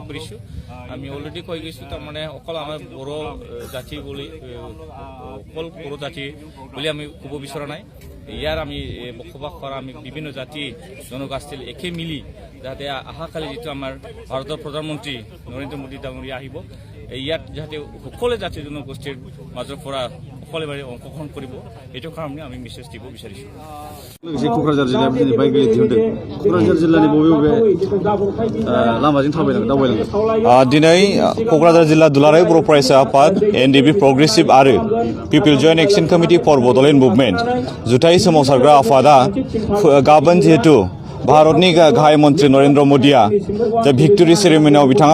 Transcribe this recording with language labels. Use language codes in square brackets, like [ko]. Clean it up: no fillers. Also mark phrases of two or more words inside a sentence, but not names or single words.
[as] কৰিছোঁ আমি অলৰেডি কৈ গৈছোঁ তাৰমানে অকল আমাৰ বড়ো জাতি বুলি অকল বড়ো জাতি বুলি আমি ক'ব বিচৰা নাই ইয়াৰ আমি বসবাস কৰা আমি বিভিন্ন জাতি জনগোষ্ঠীৰ একে মিলি যাতে অহাকালি যিটো আমাৰ ভাৰতৰ প্ৰধানমন্ত্ৰী নৰেন্দ্ৰ মোদী ডাঙৰীয়া আহিব ইয়াত যাতে সকলো জাতি জনগোষ্ঠীৰ মাজৰ পৰা সকলোবাৰে অংশগ্ৰহণ কৰিব এইটো কাৰণে আমি মেছেজ দিব বিচাৰিছোঁ [brx] क'क्राझार जिल्लायाव दिनै [en] bike rally [brx] दिहुनदों क'क्राझार जिल्लानि बबे बबे लामाजों दावबायलांदों दिनै क'क्राझार जिल्ला दुलाराय बर' फरायसा आफाद एनडिपि प्रग्रेसिभ आरो पिपल जयेन्ट एक्शन कमिटि फर बड'लेण्ड मुभमेन्ट जुथाइ सोमावसारग्रा आफादा गाबोन जिहेतु भारतनि गाहाय मन्त्रि नरेन्द्र मोदीआ जे [en] victory ceremonyआव [brx] बिथाङा